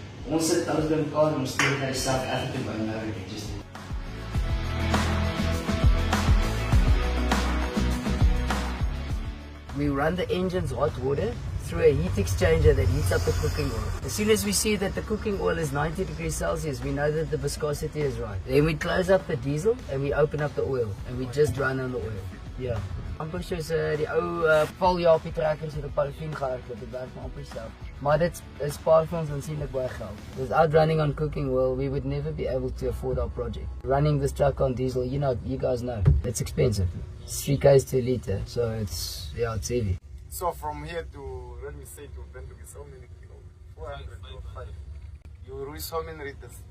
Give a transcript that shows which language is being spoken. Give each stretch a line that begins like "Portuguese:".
Afrikaans: Ons sit alles bymekaar en ons steek na die
English: South African minority just we run the engine's hot water through a heat exchanger that heats up the cooking oil. As soon as we see that the cooking oil is 90 degrees Celsius, we know that the viscosity is right. Then we close up the diesel and we open up the oil and we just run on the oil. Yeah.
Afrikaans: Amper soos die ou Paul-Japie trekkers met 'n parafin gehardloop, dit werk maar amper self. Maar dit spaar vir ons aansienlik baie geld.
English: Without running on cooking oil, we would never be able to afford our project. Running this truck on diesel, you guys know, it's expensive. It's 3 k's to a liter, so it's heavy. So from here to, let me say, to Windhoek is how many kilometers? 400 or 5. You reach how many liters?